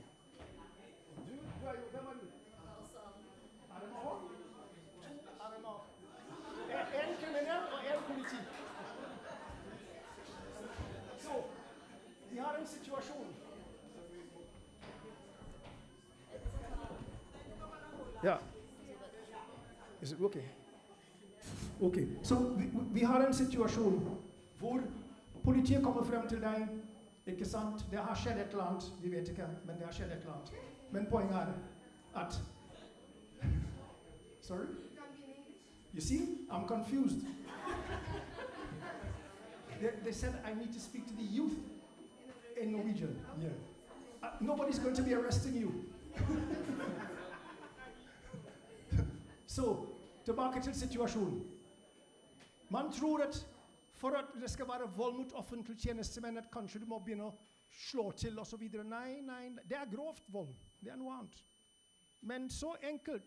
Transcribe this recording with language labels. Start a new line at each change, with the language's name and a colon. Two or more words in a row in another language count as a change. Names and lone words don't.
Norwegian: Du er jo, hvem er du? Er det nå? Er det nå? En kriminell og en politi. Så, vi har en situasjon. Ja.
English: Is it okay?
Norwegian: Ok, så vi har en situasjon hvor politiet kommer frem til deg, ikke sant? Det har skjedd et eller annet, vi vet ikke, men det har skjedd et eller annet. Men poenget er at...
English: Sorry? You see, I'm confused. They said I need to speak to the youth in Norwegian. Yeah. Nobody's going to be arresting you.
Norwegian: Så, tilbake til situasjonen. Man tror at for at det skal være vold mot offentlige tjenestemenn, at kanskje du må begynne å slå til og så videre. Nei, det er grovt vold. Det er noe annet. Men så enkelt.